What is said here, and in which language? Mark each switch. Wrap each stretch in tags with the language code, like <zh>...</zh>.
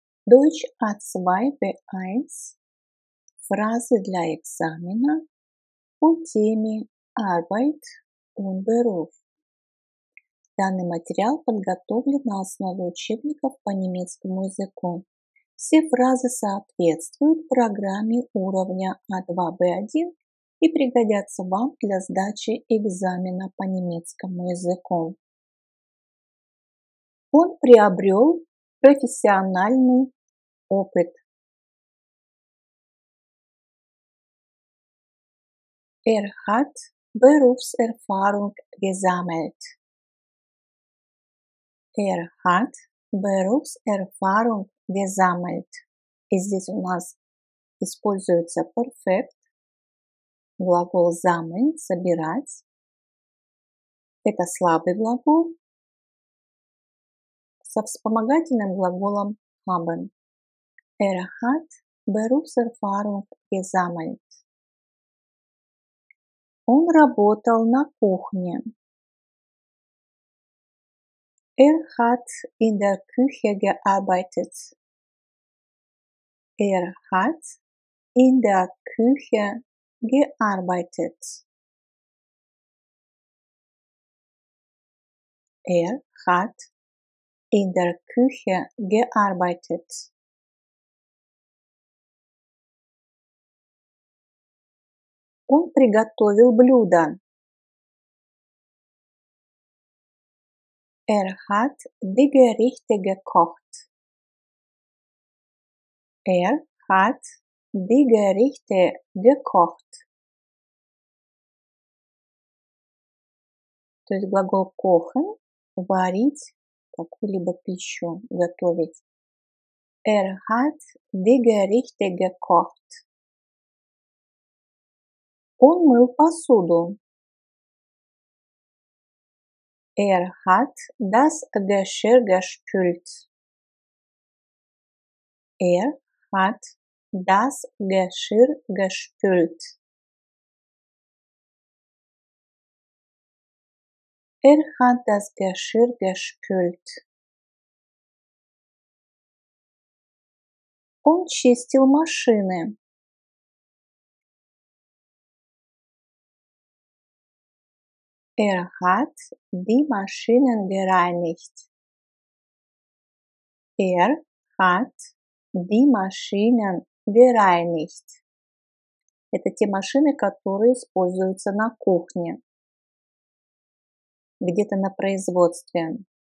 <ru>Deutsch A2 B1 Фразы для экзамена по теме</ru> <de>Arbeit und Beruf.</de> <ru>Данный материал подготовлен на основе учебников по немецкому языку. Все фразы соответствуют программе уровня А2 Б1 и пригодятся вам для сдачи экзамена по немецкому языку. Он приобрел профессиональный опыт.</ru> <de>Hat Berufserfahrung gesammelt. Hat Berufserfahrung gesammelt.</de> <ru>И здесь у нас используется perfekt, глагол sammeln, собирать. Это слабый глагол со вспомогательным глаголом haben.</ru> <de>Hat Berufserfahrung gesammelt.</de> <ru>Он работал на кухне.</ru> <de>Hat in der Küche gearbeitet. Hat in der Küche gearbeitet. Hat in der Küche gearbeitet.</de> <ru>Он приготовил блюдо.</ru> <de>Hat die Gerichte gekocht. Hat die Gerichte gekocht.</de> <ru>То есть глагол kochen – варить какую-либо пищу, готовить.</ru> <de>Hat die Gerichte gekocht.</de> <ru>Он мыл посуду.</ru> <de>Hat das Geschirr gespült. Hat das Geschirr gespült. Hat das Geschirr gespült.</de> <ru>Он чистил машины.</ru> <de>Hat die Maschinen gereinigt. Hat die Maschinen gereinigt.</de> <ru>Это те машины, которые используются на кухне, где-то на производстве.</ru>